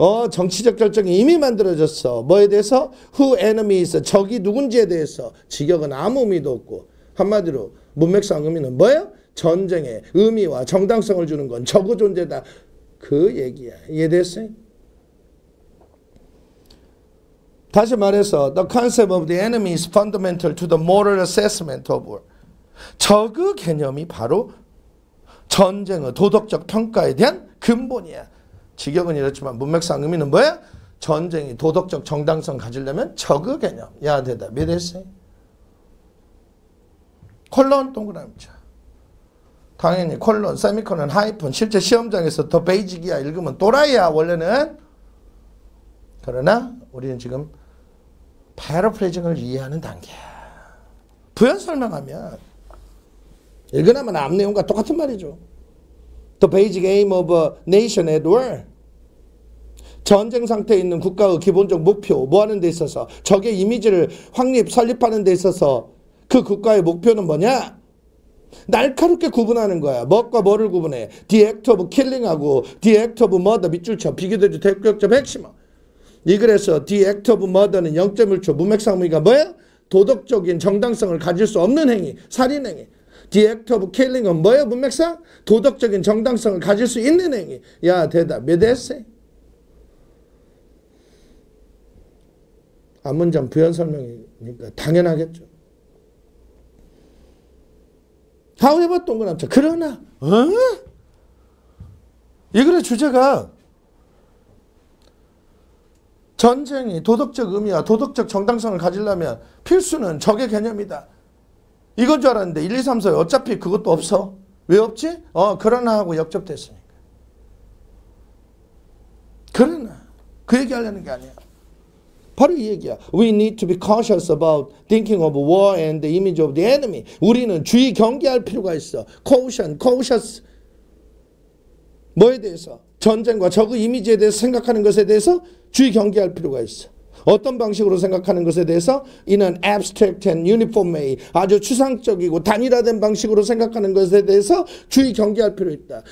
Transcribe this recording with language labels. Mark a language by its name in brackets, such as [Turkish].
[Korean] 정치적 결정이 이미 만들어졌어. 뭐에 대해서? [English] Who enemies, [Korean] 적이 누군지에 대해서. 직역은 아무 의미도 없고. 한마디로 문맥상 의미는 뭐예요? 전쟁의 의미와 정당성을 주는 건 적의 존재다. 그 얘기야. 이해됐어요? 다시 말해서 [English] The concept of the enemy is fundamental to the moral assessment of war. [Korean] 적의 개념이 바로 전쟁의 도덕적 평가에 대한 근본이야. 직역은 이렇지만 문맥상 의미는 뭐야? 전쟁이 도덕적 정당성 가지려면 적의 개념. 야 대답. 이해됐어요? 콜론 동그라미 쳐. 당연히 콜론, 세미콜론, 하이픈. 실제 시험장에서 더 베이직이야. 읽으면 또라이야 원래는. 그러나 우리는 지금 패러프레이징을 이해하는 단계야. 부연 설명하면 읽으나만 앞 내용과 똑같은 말이죠. [English] The basic aim of a nation at war. [Korean] 전쟁 상태에 있는 국가의 기본적 목표, 뭐 하는 데 있어서 적의 이미지를 설립하는 데 있어서 그 국가의 목표는 뭐냐? 날카롭게 구분하는 거야. 뭐과 뭐를 구분해? [English] The act of killing하고 The act of murder [Korean] 밑줄 쳐. 비교대조 대표격점 핵심어. 이 글에서 [English] The act of murder [Korean] 는 0.1초. 문맥상 의미가 뭐야? 도덕적인 정당성을 가질 수 없는 행위, 살인행위. [English] The act of killing은 [Korean] 뭐예요? 문맥상? 도덕적인 정당성을 가질 수 있는 행위. 야 대답. 몇 에세? 앞문장 부연 설명이니까 당연하겠죠. however 동그라미 쳐. 그러나 이 글의 주제가 전쟁이 도덕적 의미와 도덕적 정당성을 가지려면 필수는 적의 개념이다. 이건 줄 알았는데 1, 2, 3, 4 어차피 그것도 없어. 왜 없지? 그러나 하고 역접됐으니까. 그러나 그 얘기하려는 게 아니야. 바로 이 얘기야. [English] We need to be cautious about thinking of war and the image of the enemy. [Korean] 우리는 주의 경계할 필요가 있어. cautious. 뭐에 대해서? 전쟁과 적의 이미지에 대해서 생각하는 것에 대해서 주의 경계할 필요가 있어. 어떤 방식으로 생각하는 것에 대해서 이는 [English] abstract and uniform way, [Korean] 아주 추상적이고 단일화된 방식으로 생각하는 것에 대해서 주의 경계할 필요 있다.